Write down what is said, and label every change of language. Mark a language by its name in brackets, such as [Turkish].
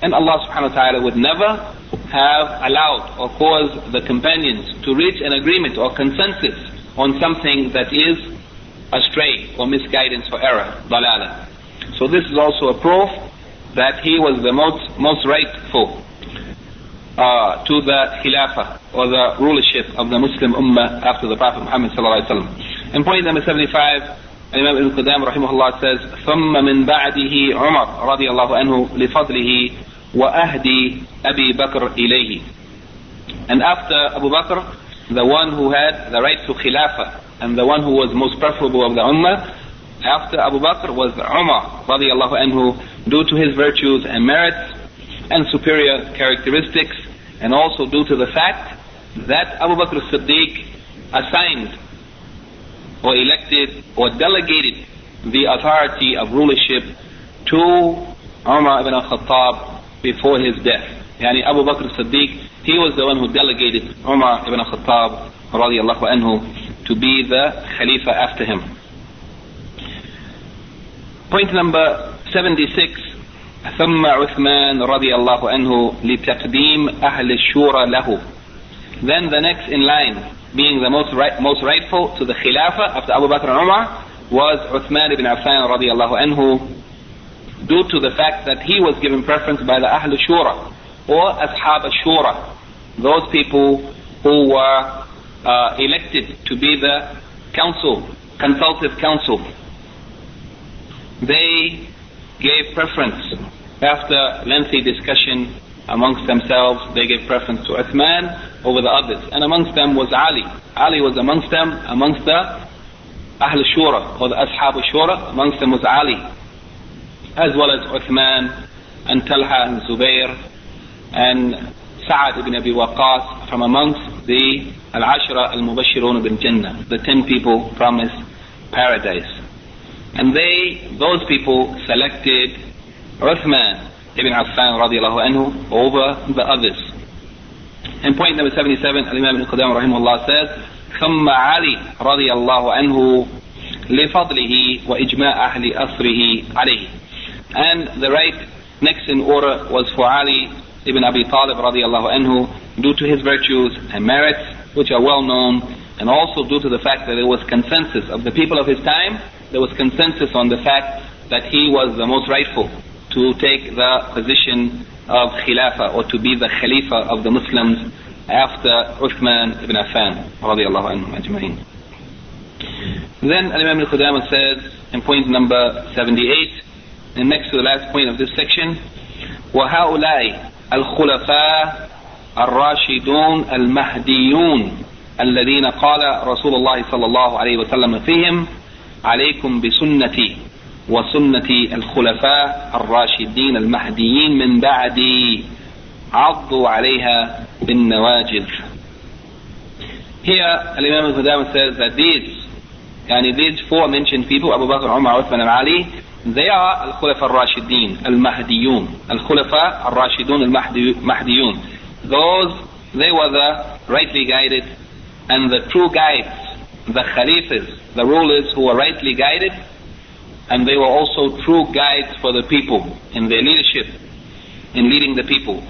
[English] And Allah subhanahu wa ta'ala would never have allowed or caused the companions to reach an agreement or consensus on something that is astray or misguidance or error, dalala. So this is also a proof that he was the most rightful to the Khilafah or the rulership of the Muslim Ummah after the Prophet Muhammad sallallahu alayhi wa sallam. In point number 75, Imam Ibn Qudamah rahimahullah says, [Arabic] ثُمَّ مِنْ بَعْدِهِ عُمَرْ رَضِيَ اللَّهُ عَنْهُ لِفَضْلِهِ وَأَهْدِي أَبِي بَكْرْ إِلَيْهِ. [English] And after Abu Bakr, the one who had the right to Khilafah and the one who was most preferable of the Ummah, after Abu Bakr was Umar رَضِيَ اللَّهُ عَنْهُ, due to his virtues and merits and superior characteristics, and also due to the fact that Abu Bakr as-Siddiq assigned or elected or delegated the authority of rulership to Umar ibn al-Khattab before his death. Yani Abu Bakr as-Siddiq, he was the one who delegated Umar ibn al-Khattab radiallahu anhu to be the Khalifa after him. Point number 76, [Arabic] ثُمَّ عُثْمَان رَضِيَ اللَّهُ عَنْهُ لِتَقْدِيمْ أَهْلِ الشُّورَ لَهُ. [English] Then the next in line, being the most rightful to the Khilafah after Abu Bakr and Umar, was Uthman ibn Affan radiallahu anhu, due to the fact that he was given preference by the Ahl al-Shura or Ashab al-Shura, those people who were elected to be the council, consultative council. They gave preference after lengthy discussion amongst themselves. They gave preference to Uthman over the others, and amongst them was Ali. Ali was amongst them, amongst the Ahl al-Shura or the Ashab al-Shura. Amongst them was Ali, as well as Uthman and Talha and Zubair and Sa'ad ibn Abi Waqas, from amongst the Al-Ashra al-Mubashirun ibn Jannah, the 10 people promised paradise. And they, those people, selected Uthman ibn Affan radiallahu anhu over the others. In point number 77, Imam Ibn Qudamah rahimahullah says, [Arabic] ثُمَّ عَلِي رَضِيَ اللَّهُ عَنْهُ لِفَضْلِهِ وَإِجْمَاءَ أَهْلِ أَصْرِهِ عَلَيْهِ. [English] And the right next in order was for Ali ibn Abi Talib radiallahu anhu, due to his virtues and merits, which are well known, and also due to the fact that there was consensus of the people of his time, there was consensus on the fact that he was the most rightful to take the position of Khilafah or to be the Khalifa of the Muslims after Uthman ibn Affan radiallahu anhu ajma'in. Then Imam al-Qudamah says in point number 78, and next to the last point of this section, [Arabic] وَهَؤُلَاءِ الْخُلَفَاءِ الرَّاشِدُونَ الْمَهْدِيُونَ الَّذِينَ قَالَ رَسُولُ اللَّهِ صَلَّى اللَّهُ عَلَيْهِ وَسَلَّمَ فِيهِمْ عَلَيْكُمْ بِسُنَّتِي وسنة الخلفاء الراشدين المهديين من بعدي عضوا عليها بالنواجذ. [English] Here Imam al-Qudamah says that these four mentioned people, Abu Bakr, Umar, Uthman and Ali, they are al-khulafa al-rashidin al-mahdiyun. Al-khulafa al-rashidun al-mahdiyun. Those, they were the rightly guided and the true guides, the khalifas, the rulers who were rightly guided, and they were also true guides for the people in their leadership, in leading the people.